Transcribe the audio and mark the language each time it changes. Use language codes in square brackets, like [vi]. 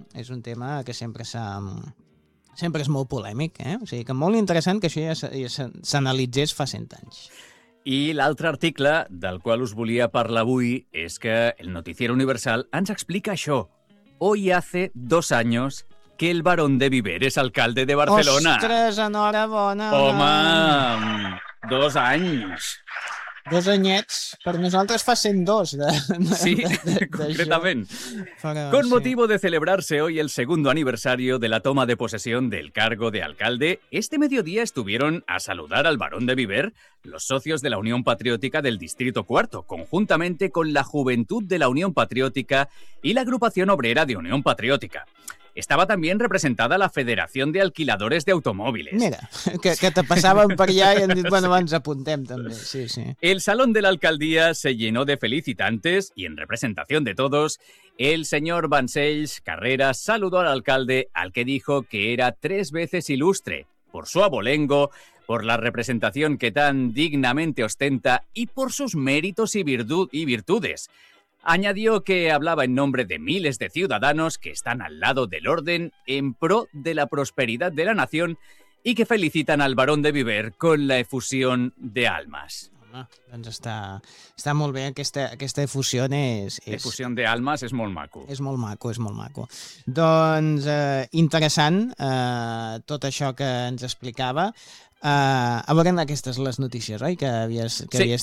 [ca] És un tema que sempre s'ha... Sempre és molt polèmic, eh? O sigui que molt interessant que això ja s'analitzés fa 100 anys. I l'altre article del qual us volia parlar avui és que el Noticiero Universal ens explica això. [es] Hoy hace 2 años que el barón de Viver és alcalde de Barcelona. [ca] Ostres, enhorabona! Home, 2 anys! 2 anyets, per nosaltres fa 102. Sí, concretament. [es] Con motivo de celebrarse hoy el segundo aniversario de la toma de posesión del cargo de alcalde, este mediodía estuvieron a saludar al barón de Viver los socios de la Unión Patriótica del Distrito IV, conjuntamente con la Juventud de la Unión Patriótica y la Agrupación Obrera de Unión Patriótica. [ca] Estava també representada la Federación de Alquiladores de Automóviles. Mira, que te passaven per allà i han dit, bueno, ens apuntem també. Sí, sí. [es] El Salón de la Alcaldía se llenó de felicitantes y, en representación de todos, el señor Vansells Carreras saludó al alcalde, al que dijo que era 3 veces ilustre, por su abolengo, por la representación que tan dignamente ostenta y por sus méritos y virtudes. Añadió que hablaba en nombre de miles de ciudadanos que están al lado del orden en pro de la prosperidad de la nación y que felicitan al barón de Viver con la efusión de almas. [ca] Doncs està molt bé, aquesta efusió és... Efusió d'almes és molt maco. És molt maco. Doncs interessant tot això que ens explicava. A veure, aquestes les notícies, oi, que havies triat?